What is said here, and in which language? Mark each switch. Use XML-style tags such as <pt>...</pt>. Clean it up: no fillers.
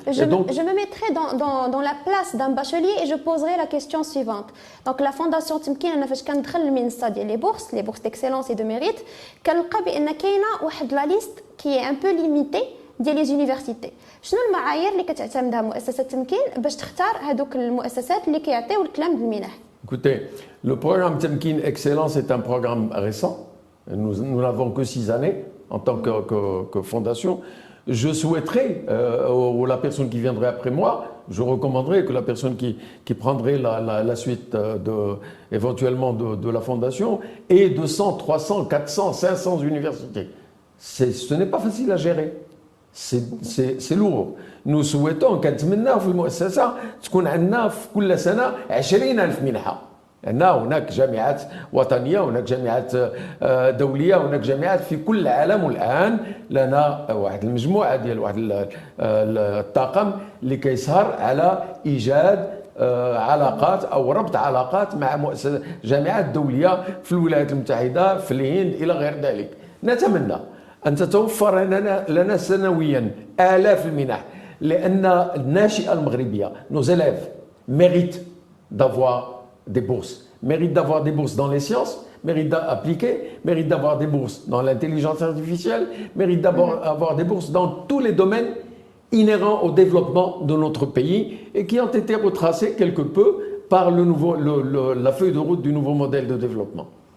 <fr>Je me mettrai dans la place d'un bachelier et je poserai la question suivante. Donc la Fondation Temkin,</fr> <ar>أنا فاش كندخل المنصة ديال</ar> <fr>les bourses d'excellence et de mérite,</fr> <ar>كنلقى بأن كاينة واحد</ar> <fr>la liste qui est un peu limitée ديال les universités.</fr> <ar>شنو المعايير اللي كتعتمدها مؤسسة تمكين باش تختار هذوك المؤسسات اللي كيعطيو الكلام بالمنح؟</ar> <fr>Écoutez, le programme Temkin Excellence est un programme récent. Nous n'avons que 6 années en tant que fondation. Je souhaiterais, ou la personne qui viendrait après moi, je recommanderais que la personne qui prendrait la suite éventuellement de la fondation ait 200, 300, 400, 500 universités. Ce n'est pas facile à gérer. C'est lourd. Nous souhaitons</fr> <ar>كنتمناو في المؤسسة تكون عندنا في كل سنة 20,000 منحة. هناك جامعات وطنية، هناك جامعات دولية، هناك جامعات في كل العالم. والآن لنا واحد المجموعة ديال واحد الطاقم اللي كيسهر على إيجاد علاقات أو ربط علاقات مع جامعات دولية في الولايات المتحدة، في الهند، إلى غير ذلك. نتمنى أن تتوفر لنا سنويا آلاف المنح. لأن الناشئة المغربية</ar> <fr>nos élèves méritent d'avoir des bourses, méritent d'avoir des bourses dans les sciences, méritent d'appliquer, méritent d'avoir des bourses dans l'intelligence artificielle, méritent d'avoir des bourses dans tous les domaines inhérents au développement de notre pays et qui ont été retracés quelque peu par la feuille de route du nouveau modèle de développement.</fr>